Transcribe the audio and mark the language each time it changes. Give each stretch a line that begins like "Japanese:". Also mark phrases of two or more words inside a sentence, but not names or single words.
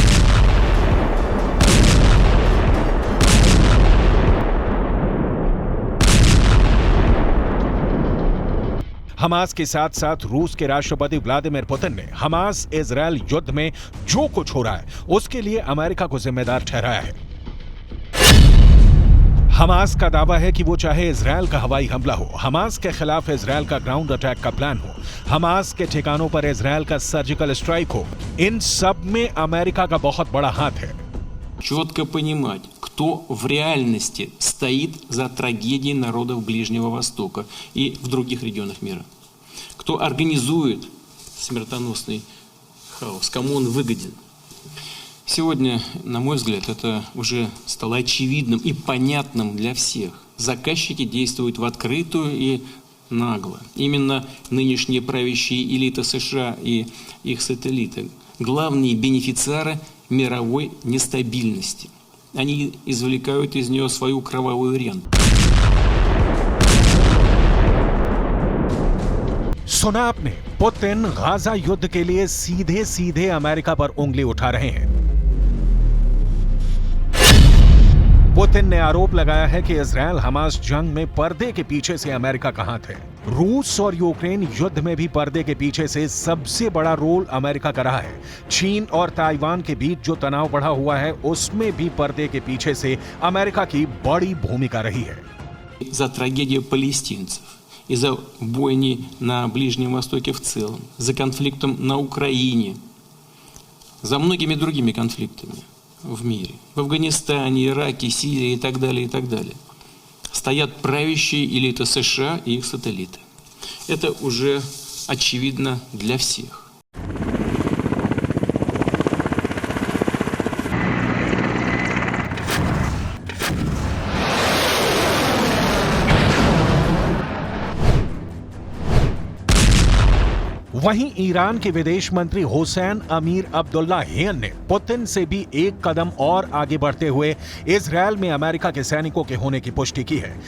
Hindi: हमास के साथ साथ रूस के राष्ट्रपति व्लादिमीर पुतिन ने हमास इजरायल युद्ध में जो कुछ हो रहा है उसके लिए अमेरिका को जिम्मेदार ठहराया है। हमास का दावा है कि वो चाहे इजरायल का हवाई हमला हो, हमास के खिलाफ इजरायल का
English: ground attack
Hindi: का प्लान हो, हमास के ठिकानों पर इजरायल का
English: surgical strike
Hindi: हो, इन सब में अमेरिका का बहुत बड़ा हाथ है।
Russian: Четко понимать, кто в реальности стоит за трагедией народов Ближнего Востока и в других регионах мира. Кто организует смертоносный хаос, кому он выгоден. Сегодня, на мой взгляд, это уже стало очевидным и понятным для всех. Заказчики действуют в открытую и нагло. Именно нынешние правящие элиты США и их сателлиты – главные бенефициары мировой нестабильности. Они извлекают из нее свою кровавую ренту.
Hindi: सुना आपने, पुतिन गाजा युद्ध के लिए सीधे सीधे अमेरिका पर उंगली उठा रहे हैं। पुतिन ने आरोप लगाया है कि इजरायल हमास जंग में पर्दे के पीछे से अमेरिका का हाथ है। रूस और यूक्रेन युद्ध में भी पर्दे के पीछे से सबसे बड़ा रोल अमेरिका का रहा है। चीन और ताइवान के बीच जो तनाव बढ़ा हुआ है उसमें भी पर्दे के पीछे से अमेरिका की बड़ी भूमिका रही है।
Russian: За трагедию палестинцев, из-за бойни на Ближнем Востоке в целом, за конфликтом на Украине, за многими другими конфликтами в мире, в Афганистане, Ираке, Сирии и так далее, стоят правящие элиты США и их сателлиты. Это уже очевидно для всех.
Hindi: वहीं ईरान के विदेश मंत्री हुसैन अमीर अब्दुल्लाहियन ने पुतिन से भी एक कदम और आगे बढ़ते हुए इजरायल में अमेरिका के सैनिकों के होने की पुष्टि की है।